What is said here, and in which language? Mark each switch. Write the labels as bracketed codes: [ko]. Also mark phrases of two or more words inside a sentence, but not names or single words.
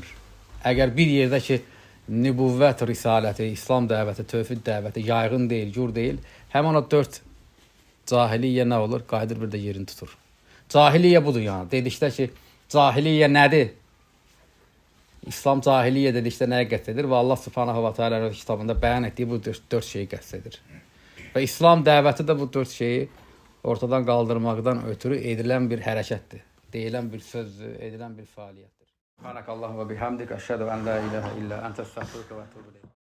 [az] Əgər bir yerdə ki, nübüvvət risaləti, İslam dəvəti, tövhid dəvəti yaygın deyil, gur deyil, həmin o 4 cahiliyyə nə olur? Qayıdır bir də yerini tutur. Cahiliyyə budur yəni. Dedikdə ki, cahiliyyə nədir? İslam cahiliyyə dedikdə nəyə qəsd edir? Və Allah [ar] سبحانه وتعالى [az] kitabında bəyan etdiyi bu 4 şeyi qəsd edir. Və İslam dəvəti də bu 4 şeyi ortadan qaldırmaqdan ötürü edilən bir hərəkətdir. Deyilən bir sözdür, edilən bir fəaliyyətdir. [ar] سبحانك اللهم وبحمدك أشهد أن لا إله إلا أنت أستغفرك وأتوب إليك.